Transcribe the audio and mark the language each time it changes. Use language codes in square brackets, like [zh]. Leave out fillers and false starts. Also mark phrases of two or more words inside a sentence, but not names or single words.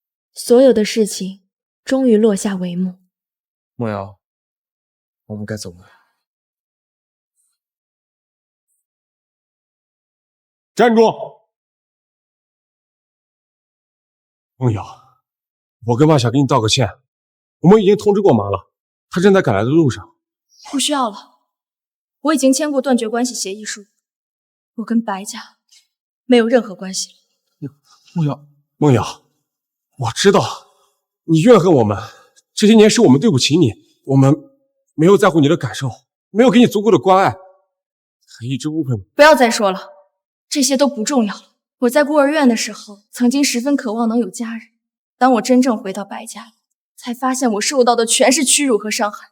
[zh] 所有的事情終於落下帷幕。梦瑤，我們該走了。站住！梦瑶，我跟妈想给你道个歉，我们已经通知过妈了，她正在赶来的路上。不需要了，我已經簽過斷絕關係協議書，我跟白家沒有任何關係。夢瑤，我知道你怨恨我們，這些年是我們對不起你，我們沒有在乎你的感受，沒有給你足夠的關愛，還一直誤會我。不要再說了，這些都不重要了。我在孤兒院的時候，曾經十分渴望能有家人。當我真正回到白家，才發現我受到的全是屈辱和傷害。